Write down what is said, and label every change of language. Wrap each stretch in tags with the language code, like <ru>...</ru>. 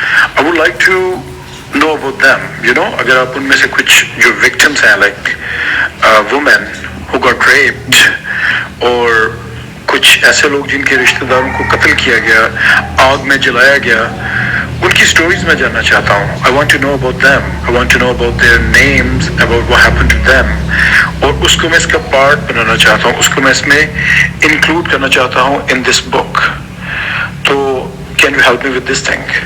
<en>I would like to know about them, you know.</en> <ur>اگر آپ ان میں سے کچھ جو وکٹمس ہیں</ur> <en>like women who got raped,</en> <ur>اور کچھ ایسے لوگ جن کے رشتہ داروں کو قتل کیا گیا, آگ میں جلایا گیا, ان کی سٹوریز میں جاننا چاہتا ہوں.</ur> <en>I want to know about them. I want to know about their names, about what happened to them.</en> <ur>اور اس کو میں اس کا پارٹ بنانا چاہتا ہوں, اس کو میں اس میں انکلوڈ کرنا چاہتا ہوں</ur> <en>in this book. تو can you help me with this thing?</en>